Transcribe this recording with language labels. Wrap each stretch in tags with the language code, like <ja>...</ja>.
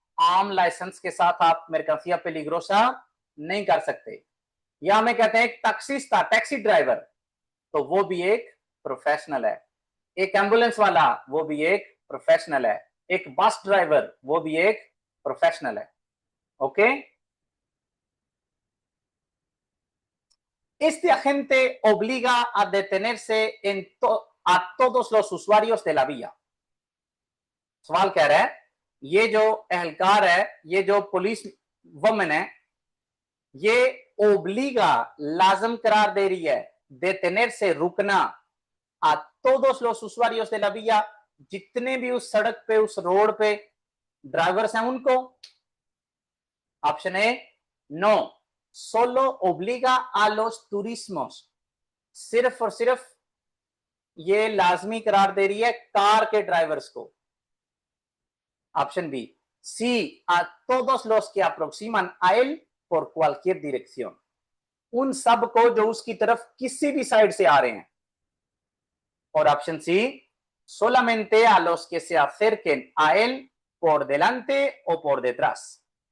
<hi>आम लाइसेंस के साथ आप</hi> <es>mercancía peligrosa</es> <hi>नहीं कर सकते। या हमें कहते हैं एक टैक्सीस्ता, टैक्सी ड्राइवर, तो वो भी एक प्रोफेशनल है। एक एम्बुलेंस वाला, वो भी एक प्रोफेशनल है। एक बस ड्राइवर, वो भी एक प्रोफेशनल है। Okay,</hi> <es>Este agente obliga a detenerse a todos los usuarios de la vía.</es> <hi>सवाल कह रहा है ये जो एहलकार है, ये जो पुलिस वुमन है, ये ओब्लिगा लाजम करार दे रही है detener से रुकना</hi> <es>a todos los usuarios de la vía,</es> <hi>जितने भी उस सड़क पे उस रोड पे ड्राइवर्स हैं उनको। Option A no,</hi> <es>solo obliga a los turismos,</es> <hi>सिर्फ और सिर्फ ये लाजमी करार दे रही है कार के ड्राइवर्स को। Option B C,</hi> <es>a todos los que aproximan a él por cualquier dirección,</es> <hi>उन सब को जो उसकी तरफ किसी भी साइड से आ रहे हैं। और option C,</hi> <es>solamente a los que se acerquen a él por delante o por detrás।</es>